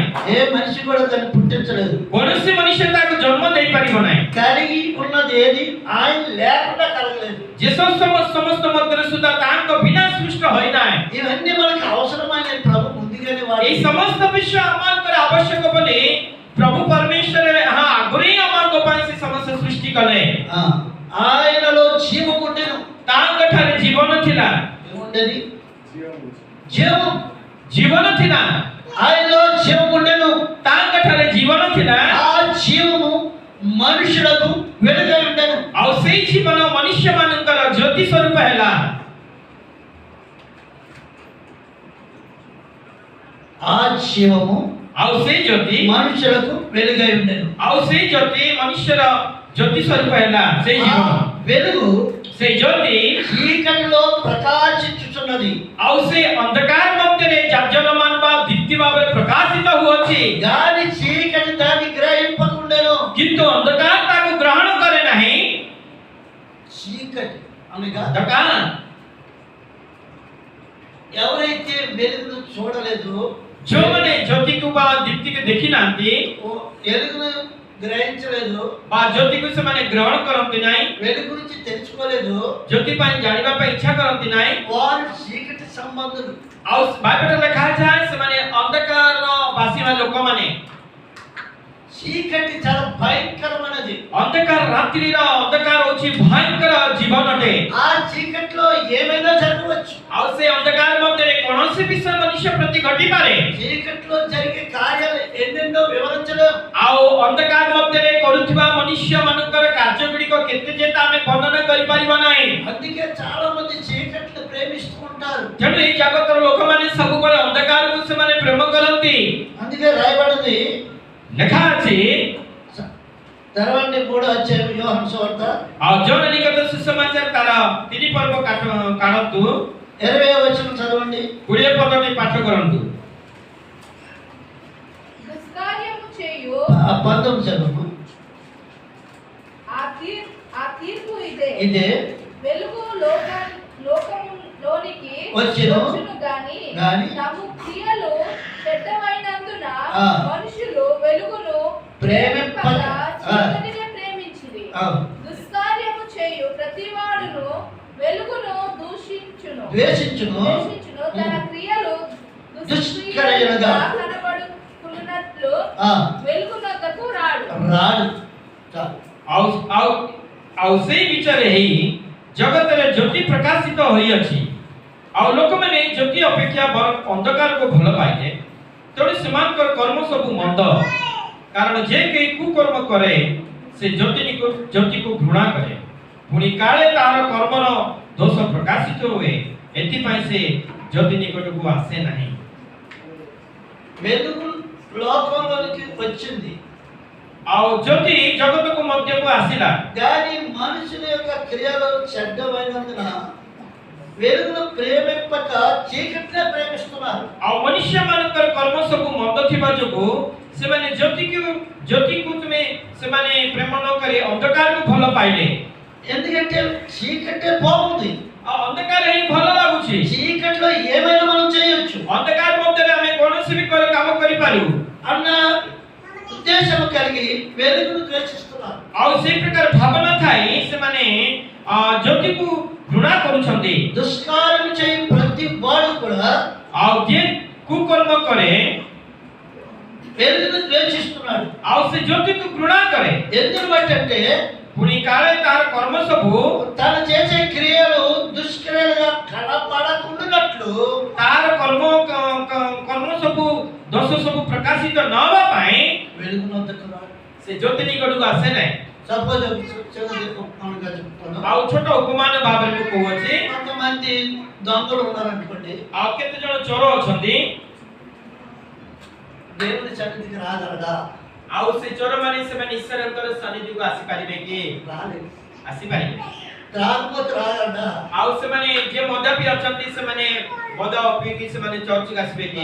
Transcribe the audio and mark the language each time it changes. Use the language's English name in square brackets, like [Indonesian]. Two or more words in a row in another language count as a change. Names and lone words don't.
[Telugu] ఏ మనిషి కూడా దాన్ని పుట్టించలేదు. [Odia] କୌଣସି ମନୁଷ୍ୟ ତାକୁ ଜନ୍ମ ଦେଇପାରିବ ନାହିଁ [Telugu] కలిగి ఉన్నది ఏది ఆయన లేకుండా కలగలేదు. [Odia] ଯେ ସମସ୍ତ ମଧ୍ୟରେ ସୁଦ୍ଧା ତାଙ୍କ ବିନା ସୃଷ୍ଟ ହୋଇନାହିଁ [Telugu] ఇవన్నీ మనకు అవసరమైన ప్రభు ముందుగానే [Odia] ଏହି [Telugu] వాడి [Odia] ସମସ୍ତ ବିଷୟ ଆମଙ୍କର ଆବଶ୍ୟକ ବୋଲି ପ୍ରଭୁ ପରମେଶ୍ୱର ଆଗରୁ ହିଁ ଆମଙ୍କ ପାଇଁ ସେ ସମସ୍ତ ସୃଷ୍ଟି କଲେ [Telugu] ఆయనలో జీవం ఉండెను. [Odia] ତାଙ୍କ ଠାରେ ଜୀବନ ଥିଲା [Telugu] ఏముండేది? జీవం. [Odia] ଜୀବନ ଥିଲା [Telugu] ఆయనలో జీవం ఉండెను. [Odia] ତାଙ୍କଠାରେ ଜୀବନ ଥିଲା [Telugu] ఆ జీవము మనుషులకు వెలుగై ఉండెను. [Odia] ଆଉ ସେଇ ଜୀବନ ମନୁଷ୍ୟମାନଙ୍କର ଜ୍ୟୋତି ସ୍ୱରୂପ ହେଲା। [Telugu] ఆ జీవము [Odia] ଆଉ ସେଇ ଜ୍ୟୋତି [Telugu] మనుషులకు వెలుగై ఉండెను. [Odia] ଆଉ ସେଇ ଜ୍ୟୋତି ମନୁଷ୍ୟର ଜ୍ୟୋତି ସ୍ୱରୂପ ହେଲା। ସେଇ [Telugu] ఆ [Odia] ଜୀବନ [Telugu] వెలుగు [Odia] ସେଇ ଜ୍ୟୋତି [Telugu] చీకటిలో ప్రకాశించుచున్నది. [Odia] ଆଉ ସେ ଅନ୍ଧକାର ମଧ୍ୟରେ ଜାଜ୍ଜଲ୍ୟମାନ ବା ଦୀପ୍ତି ଭାବରେ ପ୍ରକାଶିତ ହୁଅଛି, [Telugu] దాని చీకటి దాన్ని గ్రహింపకుండెను. [Odia] କିନ୍ତୁ ଅନ୍ଧକାର ତାକୁ ଗ୍ରହଣ କରେ ନାହିଁ। [Telugu] చీకటి అనగా [Odia] ଅନ୍ଧକାର [Telugu] ఎవరైతే వెలుగును చూడలేదు, [Odia] ଯେଉଁମାନେ ଜ୍ୟୋତିକୁ ବା ଦୀପ୍ତିକୁ ଦେଖି ନାହାନ୍ତି [Telugu] వెలుగును గ్రహించలేదు, [Odia] ବା ଜ୍ୟୋତିକୁ ସେମାନେ ଗ୍ରହଣ କରନ୍ତି ନାହିଁ, [Telugu] వెలుగు గురించి తెలుసుకోలేదు, [Odia] ଜ୍ୟୋତି ପାଇଁ ଜାଣିବା ପାଇଁ ଇଚ୍ଛା କରନ୍ତି ନାହିଁ, [Telugu] వారు చీకటి సంబంధులు. [Odia] ଆଉ ବାଇବେଲରେ ଲେଖାଥାଏ ସେମାନେ ଅନ୍ଧକାରର ବାସିବା ଲୋକମାନେ। [Telugu] చీకటి చాలా భయంకరమైనది. [Odia] ଅନ୍ଧକାର ରାତ୍ରିର ଅନ୍ଧକାର ହେଉଛି ଭୟଙ୍କର ଜୀବନଟେ। [Telugu] ఆ చీకట్లో ఏమైనా జరగవచ్చు. [Odia] ଆଉ ସେ ଅନ୍ଧକାର ମଧ୍ୟରେ କୌଣସି ବିଷୟ ମନୁଷ୍ୟ ପ୍ରତି ଘଟିପାରେ। [Telugu] చీకట్లో జరిగే కార్యాలు ఎన్నెన్నో వివరించలేం. [Odia] ଆଉ ଅନ୍ଧକାର ମଧ୍ୟରେ କରୁଥିବା ମନୁଷ୍ୟମାନଙ୍କର କାର୍ଯ୍ୟଗୁଡ଼ିକ କେତେ ଯେ ଆମେ ବର୍ଣ୍ଣନା କରିପାରିବା ନାହିଁ। [Telugu] అందుకే చాలా మంది చీకటిని ప్రేమిస్తూ ఉంటారు. [Odia] ତେଣୁ ଏଇ ଜଗତର ଲୋକମାନେ ସବୁବେଳେ ଅନ୍ଧକାରକୁ ସେମାନେ ପ୍ରେମ କରନ୍ତି। [Telugu] అందుకే రాయబడింది, [Odia] ଲେଖା ଅଛି [Telugu] తెరవండి 3వ అధ్యాయం యోహాను సువార్త [Odia] ଆଉ ଜନ ନିକଟ ସୁସମାଚାର ତାର 3 ପର୍ବ କାଢନ୍ତୁ, [Telugu] 20వ వచనం చదవండి. [Odia] 20 ପଦଟି ପାଠ କରନ୍ତୁ। [Telugu] దుష్కార్యము చేయు 19 చదవము. ఆ తీర్పు ఇదే, ఇదే వెలుగు లోకములోనికి వచ్చెను గాని గాని తమ క్రియలు చెడ్డమైనందున ఆ. మనుషులు వెలుగును ప్రేమింపక చీకటిని ప్రేమించిరి. దుష్కార్యము చేయు ప్రతివాడును వెలుగును ద్వేషించును, తన క్రియలు దుష్క్రియలుగా కనబడుకున్నట్లు ఆ. వెలుగునొద్దకు రాడు। చాలు. [Odia] ଆଉ ସେଇ ବିଚାରେ ହେଇ ଜଗତରେ ଜ୍ୟୋତି ପ୍ରକାଶିତ ହୋଇଅଛି, ଆଉ ଲୋକମାନେ ଜ୍ୟୋତି ଅପେକ୍ଷା ବରଂ ଅନ୍ଧକାରକୁ ଭଲ ପାଇଲେ, ତେଣୁ ସେମାନଙ୍କର କର୍ମ ସବୁ ମନ୍ଦ। କାରଣ ଯେ କେହି କୁକର୍ମ କରେ ସେ ଜ୍ୟୋତିକୁ ଘୃଣା କରେ, ପୁଣି କାଳେ ତାହାର କର୍ମର ଦୋଷ ପ୍ରକାଶିତ ହୁଏ, ଏଥିପାଇଁ ସେ ଜ୍ୟୋତି ନିକଟକୁ ଆସେ ନାହିଁ। [Telugu] వెలుగు లోకంలోనికి వచ్చింది, [Odia] ଆଉ ଜ୍ୟୋତି ଜଗତକୁ ମଧ୍ୟକୁ ଆସିଲା, [Telugu] కానీ మనుషుల యొక్క క్రియలు చెడ్డమైనందున వెలుగును ప్రేమింపక చీకటినే ప్రేమిస్తున్నారు। [Odia] ଆଉ ମନୁଷ୍ୟମାନଙ୍କର କର୍ମ ସବୁ ମନ୍ଦ ଥିବା ଯୋଗୁଁ ସେମାନେ ଜ୍ୟୋତିକୁ ସେମାନେ ପ୍ରେମ ନ କରି ଅନ୍ଧକାରକୁ ଭଲ ପାଇଲେ। [Telugu] ఎందుకంటే చీకటే బాగుంది, [Odia] ଆଉ ଅନ୍ଧକାର ହିଁ ଭଲ ଲାଗୁଛି। [Telugu] చీకట్లో ఏమైనా మనం చేయొచ్చు [Odia] ଅନ୍ଧକାର ମଧ୍ୟରେ ଆମେ କୌଣସି ବି କାମ କରିପାରୁ [Telugu] అన్న ఉద్దేశం కలిగి వెలుగును ద్వేషిస్తున్నారు। [Odia] ଆଉ ସେଇ ପ୍ରକାର ଭାବନା ଥାଇ ସେମାନେ ଜ୍ୟୋତିକୁ ଘୃଣା କରୁଛନ୍ତି। [Telugu] దుష్కార్యం చేయ ప్రతి వాడు కూడా [Odia] ଆଉ ଯିଏ କୁକର୍ମ କରେ [Telugu] వెలుగును ద్వేషిస్తున్నాడు। [Odia] ଆଉ ସେ ଜ୍ୟୋତିକୁ ଘୃଣା କରେ, [Telugu] ఎందుకు బట్టంటే [Odia] ପୁଣି କାଳେ ତାର କର୍ମ ସବୁ [Telugu] తను చేసే క్రియలు దుష్క్రియలుగా కనపడకుండానట్లు [Odia] ତାର କର୍ମ ସବୁ ଦୋଷ ସବୁ ପ୍ରକାଶିତ ନ ହେବା ପାଇଁ [Telugu] వెలుగును వద్దకు రాడు। [Odia] ସେ ଜ୍ୟୋତି ନିକଟକୁ ଆସେ ନାହିଁ। [Telugu] సపోజ్ ఉపమానంగా చెప్తాను, [Odia] ଆଉ ଛୋଟ ଉପମାନ ଭାବରେ ମୁଁ କହୁଅଛି, [Telugu] కొంతమంది దొంగలు ఉన్నారనుకోండి, [Odia] ଆଉ କେତେ ଜଣ ଚୋର ଅଛନ୍ତି, [Telugu] దేవుని సన్నిధికి రాగలడా? [Odia] ଆଉ ସେ ଚୋର ମାନେ ସେମାନେ ଈଶ୍ୱରଙ୍କର ସନ୍ନିଧିକୁ ଆସିପାରିବେ କି? [Telugu] రాలేదు। [Odia] ଆସିପାରିବେ। [Telugu] త్రాగుబోతు రాగలడా? [Odia] ଆଉ ସେମାନେ ଯେ ମଦ୍ୟପି ଅଛନ୍ତି ସେମାନେ ମଦ ପିଇକି ସେମାନେ ଚର୍ଚ୍ଚକୁ ଆସିବେ କି?